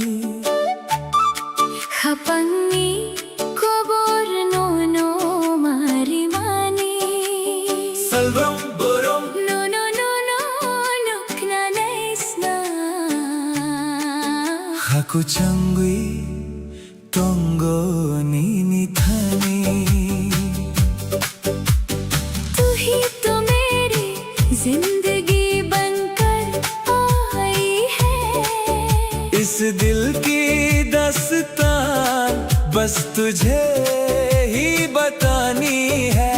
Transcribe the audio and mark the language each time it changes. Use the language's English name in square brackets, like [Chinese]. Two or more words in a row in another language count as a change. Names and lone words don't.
[Kok Borok] Hapangi kobor no mari mani Salvam borom No nukna naisna Haku changwi tongo nini thani [Hindi] तू ही तो मेरी जिंदगी बनकर आई है इस दिल की दास्तान बस तुझे ही बतानी है